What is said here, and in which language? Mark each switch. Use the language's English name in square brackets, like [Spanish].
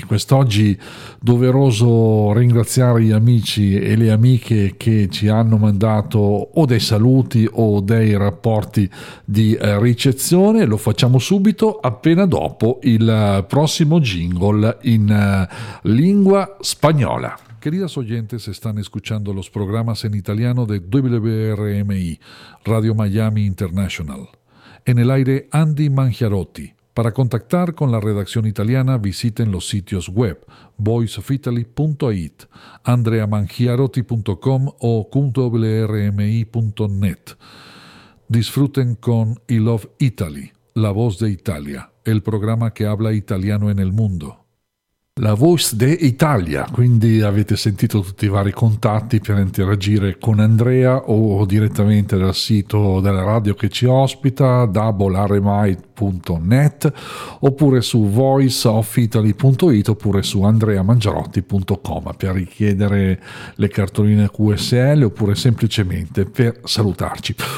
[Italian] Quest'oggi doveroso ringraziare gli amici e le amiche che ci hanno mandato o dei saluti o dei rapporti di ricezione. Lo facciamo subito appena dopo il prossimo jingle in lingua spagnola. [Spanish] Queridas oyentes, están escuchando los programas en italiano de WRMI, Radio Miami International. En el aire, Andy Mangiarotti. Para contactar con la redacción italiana, visiten los sitios web voiceofitaly.it, andreamangiarotti.com o www.wrmi.net. Disfruten con I Love Italy, la voz de Italia, el programa que habla italiano en el mundo. [Italian] La Voice de Italia, quindi avete sentito tutti i vari contatti per interagire con Andrea o direttamente dal sito della radio che ci ospita, www.rmi.net, oppure su voiceofitaly.it, oppure su andreamangiarotti.com per richiedere le cartoline QSL oppure semplicemente per salutarci.